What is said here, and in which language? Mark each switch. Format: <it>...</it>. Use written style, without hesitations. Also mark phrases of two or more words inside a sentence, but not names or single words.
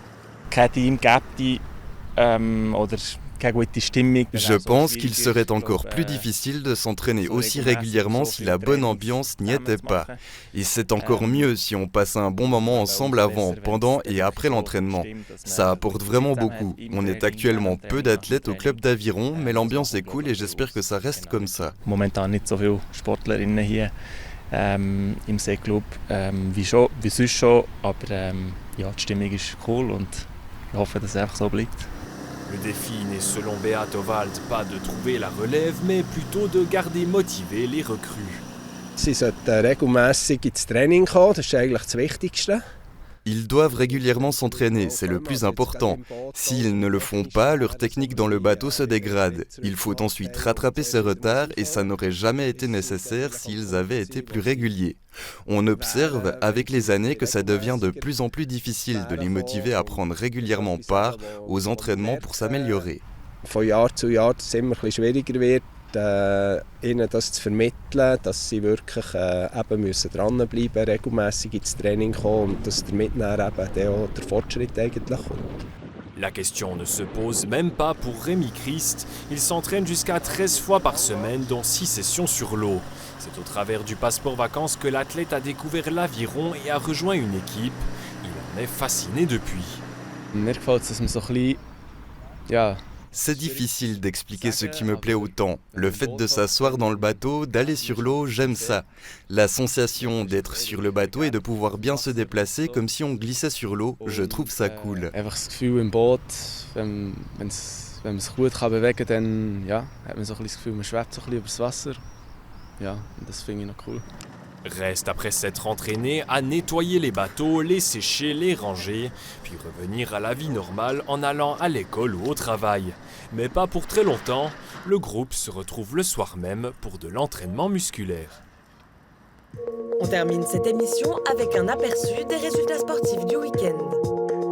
<fr>Je pense qu'il serait encore plus difficile de s'entraîner aussi régulièrement si la bonne ambiance n'y était pas. Et c'est encore mieux si on passe un bon moment ensemble avant, pendant et après l'entraînement. Ça apporte vraiment beaucoup. On est actuellement peu d'athlètes au club d'aviron, mais l'ambiance est cool et j'espère que ça reste comme ça.</fr> <de>Momentan nicht so viele Sportlerinnen hier im Seeclub wie sonst schon, aber ja, die Stimmung ist cool und ich hoffe, dass es einfach so bleibt.</de> <fr>Le défi n'est selon Beat Ovald pas de trouver la relève, mais plutôt de garder motivés les recrues.</fr> <de>Sie sollten regelmässig ins Training kommen, das ist eigentlich das Wichtigste.</de> <fr>Ils doivent régulièrement s'entraîner, c'est le plus important. S'ils ne le font pas, leur technique dans le bateau se dégrade. Il faut ensuite rattraper ce retard et ça n'aurait jamais été nécessaire s'ils avaient été plus réguliers. On observe avec les années que ça devient de plus en plus difficile de les motiver à prendre régulièrement part aux entraînements pour s'améliorer.</fr> <de>Von Jahr zu Jahr dass es immer ein bisschen schwieriger wird, ihnen das zu vermitteln, dass sie wirklich eben müssen dranbleiben, regelmässig ins Training kommen und dass damit dann eben auch der Fortschritt eigentlich kommt.</de> <fr>La question ne se pose même pas pour Rémi Christ. Il s'entraîne jusqu'à 13 fois par semaine, dont 6 sessions sur l'eau. C'est au travers du passeport vacances que l'athlète a découvert l'aviron et a rejoint une équipe. Il en est fasciné depuis.</fr> <de>Mir gefällt es, dass man so ein bisschen, ja,</de> <fr>C'est difficile d'expliquer ce qui me plaît autant. Le fait de s'asseoir dans le bateau, d'aller sur l'eau, j'aime ça. La sensation d'être sur le bateau et de pouvoir bien se déplacer comme si on glissait sur l'eau, je trouve ça cool.</fr> <de>Einfach das Gefühl im Boot, wenn man sich gut bewegen kann, dann ja, hat man so ein bisschen das Gefühl, man schwebt so ein bisschen über das Wasser. Ja, und das finde ich noch cool.</de> <fr>Reste après s'être entraîné à nettoyer les bateaux, les sécher, les ranger, puis revenir à la vie normale en allant à l'école ou au travail. Mais pas pour très longtemps, le groupe se retrouve le soir même pour de l'entraînement musculaire. On termine cette émission avec un aperçu des résultats sportifs du week-end.</fr>